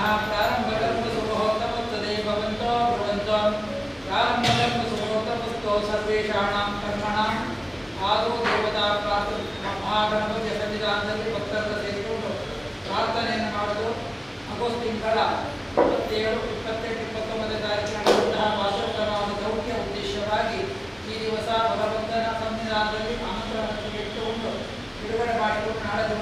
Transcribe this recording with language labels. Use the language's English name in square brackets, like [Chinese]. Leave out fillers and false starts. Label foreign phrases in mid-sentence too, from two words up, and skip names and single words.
[Sanskrit] प्रारम्भकर्म सुमुहूर्तमस्तदे भवन्तो ब्रुवन्तो प्रारम्भकर्म सुमुहूर्तमस्तो सर्वेषाणां कर्मणाम् आदौ देवता महागणपतिಯ [Kannada] ಸನ್ನಿಧಾನದಲ್ಲಿ ಭಕ್ತರನ್ನು ಸೇರಿಕೊಂಡು ಪ್ರಾರ್ಥನೆಯನ್ನು ಮಾಡುವುದು. ಆಗಸ್ಟ್ ತಿಂಗಳ 27, 28, 29 ತಾರೀಕಿನ ವಾಸೋತ್ಸವದ ದೌತ್ಯ ಉದ್ದೇಶವಾಗಿ ಈ ದಿವಸ ಭಗವಂತನ ಸನ್ನಿಧಾನದಲ್ಲಿ ಆಮಂತ್ರಣವನ್ನು ಇಟ್ಟುಕೊಂಡು ಬಿಡುಗಡೆ ಮಾಡಿಕೊಂಡು